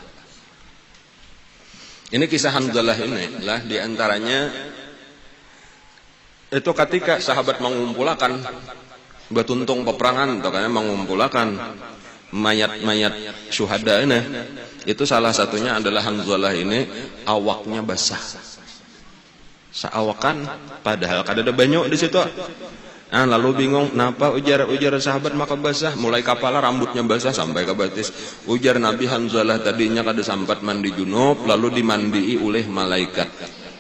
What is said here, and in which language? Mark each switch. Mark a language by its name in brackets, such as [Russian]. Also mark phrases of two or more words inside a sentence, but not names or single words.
[Indonesian] Ini kisah Hanzalah ini lah diantaranya itu ketika sahabat mengumpulkan betuntung peperangan, atau karena mengumpulkan mayat-mayat syuhada ini, itu salah satunya adalah Hanzalah ini awaknya basah. [Banjar] Seawakan padahal kada ada banyak di situ. Lalu bingung, kenapa ujar sahabat maka basah, mulai kepala rambutnya basah sampai ke batis. Ujar Nabi, Hanzalah tadinya kada sempat mandi junub, lalu dimandii oleh malaikat.